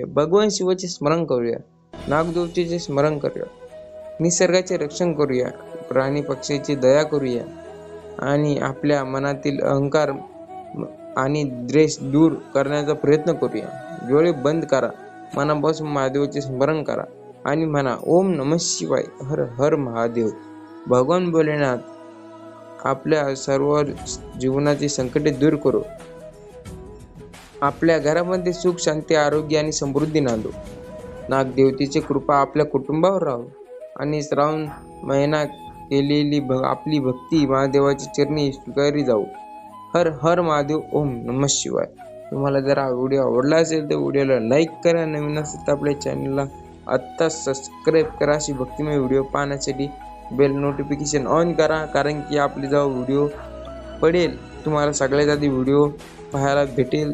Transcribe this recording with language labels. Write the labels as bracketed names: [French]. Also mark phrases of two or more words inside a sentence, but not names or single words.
[Marathi] भगवान शिवाचे स्मरण करूया, नागदेवतेचे स्मरण करूया, निसर्गाचे रक्षण करूया. प्राणी पक्षाची दया करूया आणि आपल्या मनातील अहंकार आणि द्वेष दूर करण्याचा प्रयत्न करूया. डोळे बंद करा, मनापासून महादेवाचे स्मरण करा आणि म्हणा [Sanskrit] ओम नमः शिवाय, [Marathi] हर हर महादेव. भगवान भोलेनाथ आपल्या सर्व जीवनाची संकटे दूर करो. आपल्या घरामध्ये सुख, शांती, आरोग्य आणि समृद्धी नांदो. नागदेवतेची कृपा आपल्या कुटुंबावर राहो आणि श्रावण महिना केलेली आपली भक्ती महादेवाच्या चरणी स्वीकारली जाऊ. हर हर महादेव. [Sanskrit] ओम नमः शिवाय. [Marathi] तुम्हाला जर हा व्हिडिओ आवडला असेल तर व्हिडिओला लाईक करा. नवीन असेल तर आपल्या चॅनलला आत्ता सबस्क्राईब करा. अशी भक्तिमय व्हिडिओ पाहण्यासाठी [English] bell notification on [Marathi] करा, कारण की आपले जेव्हा व्हिडिओ पडेल तुम्हाला सगळ्यात आधी व्हिडिओ पाहायला भेटेल.